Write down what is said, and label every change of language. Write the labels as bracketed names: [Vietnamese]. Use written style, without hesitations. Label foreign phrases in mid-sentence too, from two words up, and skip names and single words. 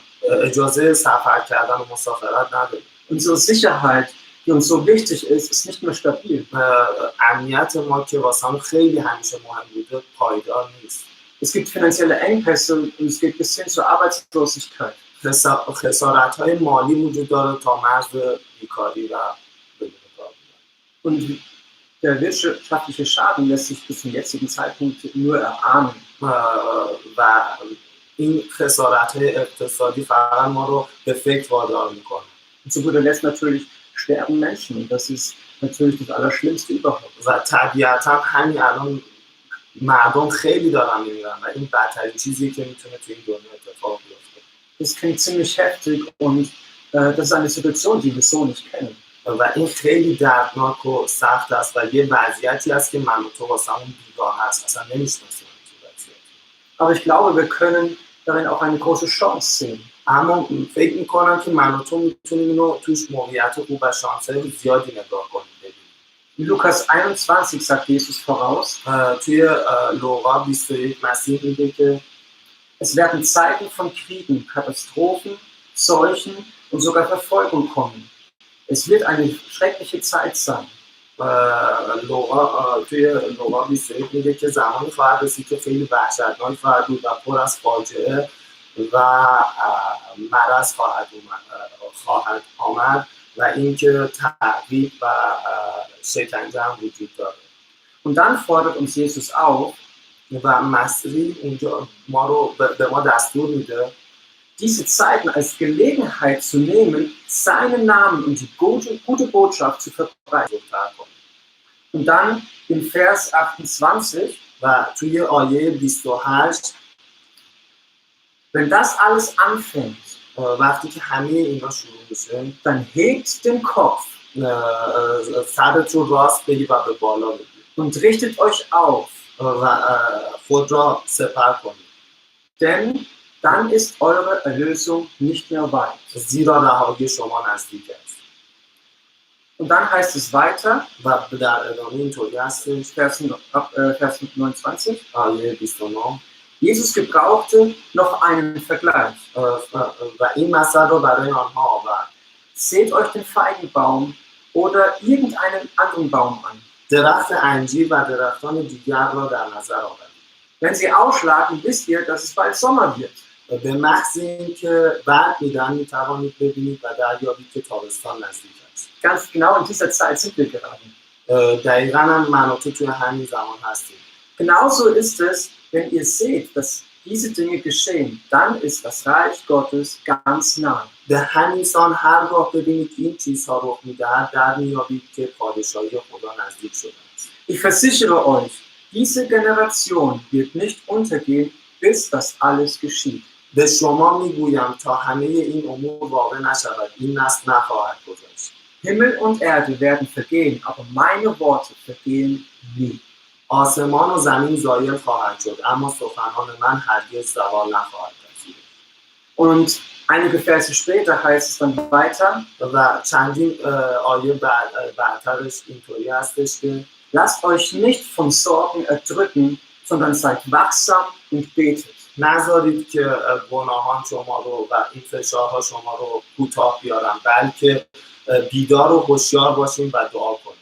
[Persian] اجازه سفر کردن و مسافرت نداریم. [German] Unsere Sicherheit, die uns so wichtig ist nicht mehr stabil. [Persian] امنیت ما که واسمون خیلی همیشه مهم بوده پایدار نیست. [German] Es gibt finanzielle Engpässe und es geht bis hin zur Arbeitslosigkeit. [Persian] خسارت‌های مالی وجود داره تا مرز بیکاری و بدون کار بودن. [German] Und der wirtschaftliche Schaden lässt sich bis zum jetzigen Zeitpunkt nur erahnen. [Persian] و این خسارت‌های اقتصادی فقط ما رو به فکر وادار میکنه. [German] Und zu guter Letzt natürlich sterben Menschen und das ist natürlich das Allerschlimmste überhaupt. [Persian] و طبیعتا همین الان مردم خیلی دارن میمیرن و این بدترین چیزی که میتونه توی این دنیا اتفاق بیفته. [German] Das klingt ziemlich heftig und das ist eine Situation, die wir so nicht kennen. [Persian] و این خیلی دردناک و سخت است و یه وضعیتی است که من و تو واسمون بیگاه هست اصلا نمیشناسیم این وضعیت. [German] Aber ich glaube, wir können darin auch eine große Chance sehen. [Persian] اما فکر میکنم که من و تو میتونیم اینو توش موقعیت خوب و شانس‌های زیادی نگاه کنیم. [German] In Lukas 21 sagt Jesus voraus, [Persian] توی لوقا 21 مسیح میگه که [German] es werden Zeiten von Kriegen, Katastrophen, Seuchen und sogar Verfolgung kommen. Es wird eine schreckliche Zeit sein. [Persian] توی لوقا 21 میگه که زمانی خواهد رسید که خیلی وحشتناک خواهد بود و پر از فاجعه و مرض خواهد آمد و اینکه تعقیب و شکنجه هم وجود داره. [German] Und dann fordert uns Jesus auf, [Persian] و مسیح اونجا ما رو به ما دستور میده [German] diese Zeiten als Gelegenheit zu nehmen, seinen Namen und die gute Botschaft zu verbreiten. Und dann im Vers 28, [Persian] و توی آیه 28 [German] wenn das alles anfängt, [Persian] وقتی که همه اینا شروع میشه [German] dann hebt den Kopf [Persian] سرت رو راست بگی و به بالا بگی [German] und richtet euch auf [Persian] و خود را سپر کنید. [German] Denn dann ist eure Erlösung nicht mehr weit. [Persian] زیرا رهایی شما نزدیک است. [German] Und dann heißt es weiter, [Persian] و در ادامه اینطوری هستش [German] Vers 29, [Persian] آیه 29 [German] Jesus gebrauchte noch einen Vergleich. [Persian] و این مثل رو برای آنها آورد. [German] Seht euch den Feigenbaum oder irgendeinen anderen Baum an. [Persian] درخت انجیر و درختان دیگر را در نظر آورید. [German] Wenn sie ausschlagen, wisst ihr, dass es bald Sommer wird. [Persian] به محض اینکه برگ میدن میتوانید ببینید و دریابید که تابستان نزدیک است. [German] Ganz genau in dieser Zeit sind wir gerade. [Persian] دقیقاً هم من و تو توی همین زمان هستیم. [German] Genauso ist es, wenn ihr seht, dass diese Dinge geschehen, dann ist das Reich Gottes ganz nah. [Persian] به همین سان هرگاه ببینید که این چیزها رخ می‌دهد در میابید که پادشاهی خدا نزدیک شده است. [German] Ich versichere euch, diese Generation wird nicht untergehen, bis das alles geschieht. [Persian] به شما میگویم تا همه این امور واقع نشود این نسل نخواهد گذشت. [German] Himmel und Erde werden vergehen, aber meine Worte vergehen nie. [Persian] آسمان و زمین زایل خواهد شد اما سخنان من هرگز زوال نخواهد پذیرفت. [German] Und Einige Verse später heißt es dann weiter, [Persian] و چندین آیه بعدترش اینطوری هستش که [German] lasst euch nicht von Sorgen erdrücken, sondern seid wachsam und betet. [Persian] نذارید که گناهان شما رو و این فشارها شما رو کوتاه بیارن، بلکه بیدار و هوشیار باشین و دعا کنید.